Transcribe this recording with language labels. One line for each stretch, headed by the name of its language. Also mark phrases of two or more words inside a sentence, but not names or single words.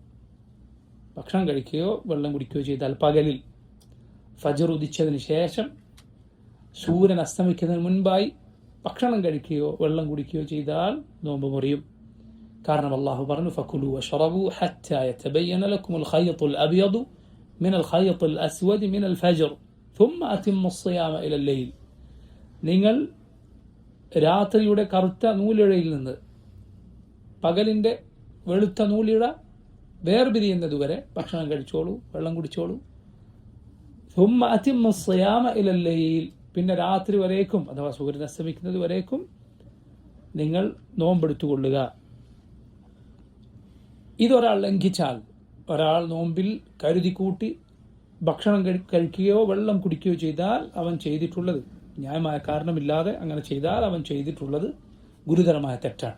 Malayalam: ഭക്ഷണം കഴിക്കുകയോ വെള്ളം കുടിക്കുകയോ ചെയ്താൽ പകലിൽ ഫജ്ർ ഉദിച്ചതിന് ശേഷം സൂര്യൻ അസ്തമിക്കുന്നതിന് മുൻപായി ഭക്ഷണം കഴിക്കുകയോ വെള്ളം കുടിക്കുകയോ ചെയ്താൽ നോമ്പ് മുറിയും. കാരണം അല്ലാഹു പറഞ്ഞു,
Arabic: فكلوا واشربوا حتى يتبين لكم الخيط الأبيض من الخيط الأسود من الفجر ثم أتموا الصيام إلى الليل.
Malayalam: നിങ്ങൾ രാത്രിയുടെ കറുത്ത നൂലിഴയിൽ നിന്ന് പകലിൻ്റെ വെളുത്ത നൂലിഴ വേർപിരിയുന്നതുവരെ ഭക്ഷണം കഴിച്ചോളൂ, വെള്ളം കുടിച്ചോളൂ.
Arabic: ثم أتموا الصيام إلى الليل.
Malayalam: പിന്നെ രാത്രി വരേക്കും അഥവാ സൂര്യൻ അസ്തമിക്കുന്നത് വരേക്കും നിങ്ങൾ നോമ്പെടുത്തുകൊള്ളുക. ഇതൊരാൾ ലംഘിച്ചാൽ, ഒരാൾ നോമ്പിൽ കരുതി കൂട്ടി ഭക്ഷണം കഴിക്കുകയോ വെള്ളം കുടിക്കുകയോ ചെയ്താൽ അവൻ ചെയ്തിട്ടുള്ളത്, ന്യായമായ കാരണമില്ലാതെ അങ്ങനെ ചെയ്താൽ അവൻ ചെയ്തിട്ടുള്ളത് ഗുരുതരമായ തെറ്റാണ്.